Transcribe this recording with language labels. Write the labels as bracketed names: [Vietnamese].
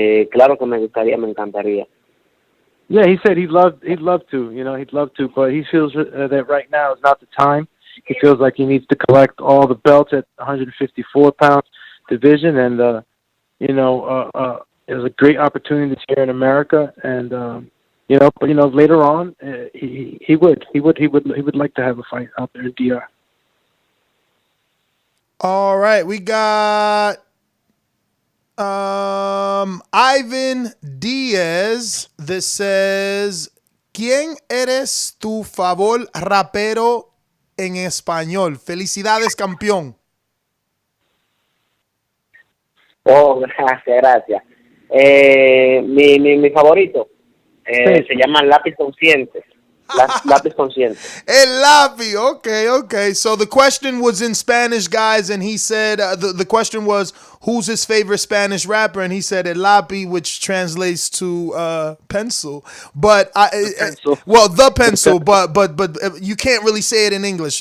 [Spanish] Claro que me encantaría. [English] Yeah, he said he'd love to, but he feels that right now is not the time. He feels like he needs to collect all the belts at 154-pound division, and there's a great opportunity here in America, and later on, he would like to have a fight out there in DR. All right, we got Ivan Diaz that says, [Spanish] ¿quién eres tu favor rapero en español? Felicidades, campeón. Oh, gracias. Mi favorito se llama Lápiz Consciente. Lápiz Consciente. El Lápiz, okay. [English] So the question was in Spanish, guys, and he said, the question was, who's his favorite Spanish rapper? And he said El Lápiz, which translates to pencil. But the pencil, but you can't really say it in English.